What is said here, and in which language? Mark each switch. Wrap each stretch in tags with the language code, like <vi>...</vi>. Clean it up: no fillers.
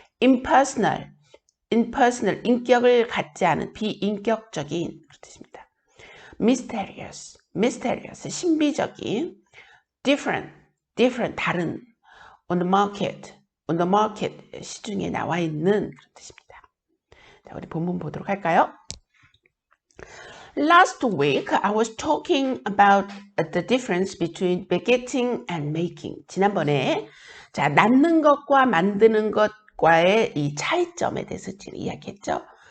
<ko>impersonal, 인격을 갖지 않은 비인격적인 그런 뜻입니다. mysterious, 신비적인. different, 다른.</ko> <en>on the market,</en> <ko>시중에 나와 있는 그런 뜻입니다. 자, 우리 본문 보도록 할까요?</ko> <en>Last week, I was talking about the difference between begetting and making.</en> <ko>지난번에 자, 낳는 것과 만드는 것과의 이 차이점에 대해서 이야기했죠.</ko>